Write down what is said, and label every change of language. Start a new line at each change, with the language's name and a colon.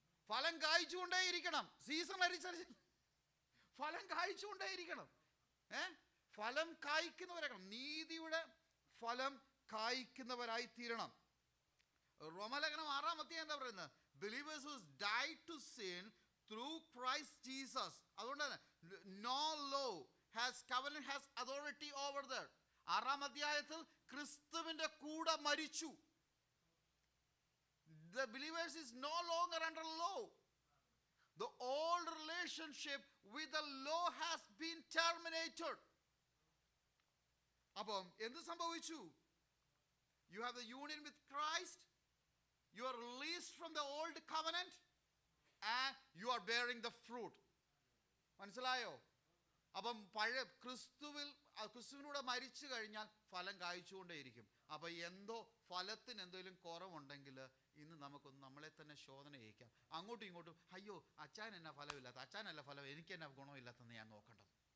Malayalam: ഫലം കായ്ച്ചുകൊണ്ടേയിരിക്കണം. സീസൺ അനുസരിച്ച് ഫലം കായ്ച്ചുകൊണ്ടേയിരിക്കണം. ഫലം കായ്ക്കുന്നവരാക്കണം. നീതിയുടെ ഫലം കായ്ക്കുന്നവരായി തീരണം. റോമലേഖനം 6-ാം അധ്യായം എന്താ പറയുന്നത്?
English: Believers who died to sin through Christ Jesus.
Malayalam: അതുകൊണ്ട് തന്നെ
English: no law has covenant has authority over there.
Malayalam: 6-ാം അധ്യായത്തിൽ ക്രിസ്തുവിന്റെ കൂടെ മരിച്ചു.
English: The believers is no longer under law. The old relationship with the law has been terminated.
Malayalam: അപ്പം എന്ത് സംഭവിച്ചു?
English: You have the union with Christ. You are released from the old covenant and you are bearing the fruit.
Malayalam: മനസ്സിലായോ? അപ്പം പഴയ ക്രിസ്തുവിനൂടെ മരിച്ചു കഴിഞ്ഞാൽ ഫലം കായ്ച്ചുകൊണ്ടേയിരിക്കും. അപ്പം ഫലത്തിന് എന്തെങ്കിലും കുറവുണ്ടെങ്കിൽ ഇന്ന് നമുക്കൊന്ന് നമ്മളെ തന്നെ ശോധന ചെയ്യിക്കാം. അങ്ങോട്ടും ഇങ്ങോട്ടും അയ്യോ അച്ഛൻ എന്നാ ഫലമില്ലാത്ത, അച്ഛനല്ല ഫലം, എനിക്ക് എന്നാ ഗുണമില്ലാത്തെന്ന് ഞാൻ നോക്കേണ്ടത്.